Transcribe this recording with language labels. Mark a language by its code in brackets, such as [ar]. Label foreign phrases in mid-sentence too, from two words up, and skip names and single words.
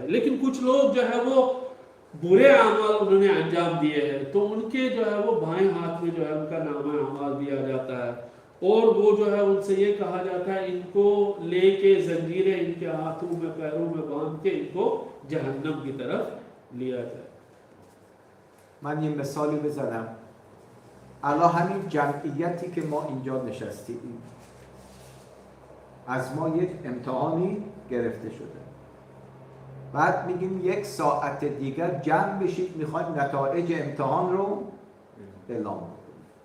[ur] لیکن کچھ لوگ جو ہے وہ برے اعمال انہوں نے انجام دیے ہیں، تو ان کے جو ہے وہ بائیں ہاتھ میں جو ہے ان کا نامہ اعمال دیا جاتا ہے، اور وہ جو ہے ان سے یہ کہا جاتا ہے ان کو لے کے زنجیریں ان کے ہاتھوں میں پیروں میں باندھ کے ان کو جہنم کی طرف لیا جائے. [fa] من یه مثالی بزنم. الان همین جمعیتی که ما اینجا نشستیم از ما یک امتحانی گرفته شده، بعد میگیم 1 ساعت دیگر جمع بشید میخوایم نتایج امتحان رو اعلام کنیم.